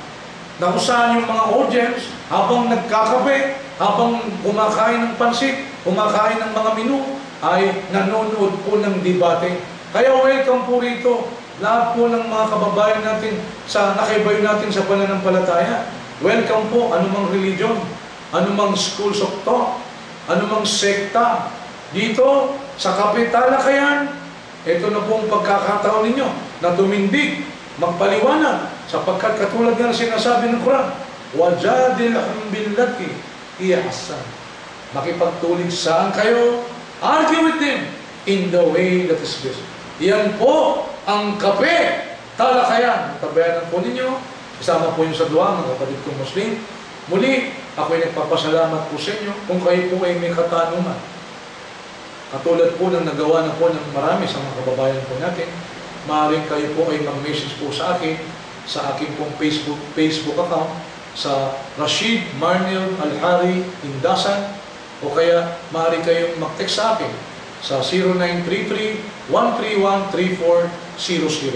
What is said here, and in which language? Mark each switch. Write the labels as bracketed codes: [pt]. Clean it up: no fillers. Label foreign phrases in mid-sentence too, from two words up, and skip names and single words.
[tl] Na kung saan yung mga audience, habang nagkakape, habang kumakain ng pansit, kumakain ng mga menu, ay nanonood po ng debate. Kaya welcome po rito, lahat po ng mga kababayan natin sa nakaibayo natin sa pananampalataya. Welcome po, anumang religion, anumang [en] schools of thought, [tl] anumang sekta. Dito, sa kape talakayan, ito na po ang pagkakataon ninyo na tumindig, magpaliwanag, sapagkat katulad nga sinasabi ng Quran, [ar] وَجَادِلْهُمْ بِالَّتِي هِيَ أَحْسَنُ. [tl] Makipagtulig saan kayo, [en] argue with them in the way that is best. [tl] Yan po ang kape talakayan. Tabayanan po ninyo, isama po yung sa dua, mga kapatid kong Muslim. Muli, ako'y nagpapasalamat po sa inyo kung kayo po ay may katanungan. Katulad po ng nagawa na po ng marami sa mga kababayan po natin, maaaring kayo po ay mag-message po sa akin sa aking pong Facebook account sa Rashid Marnel Alhari Indasan, o kaya maaari kayong mag-text sa akin sa 0933-131-3400.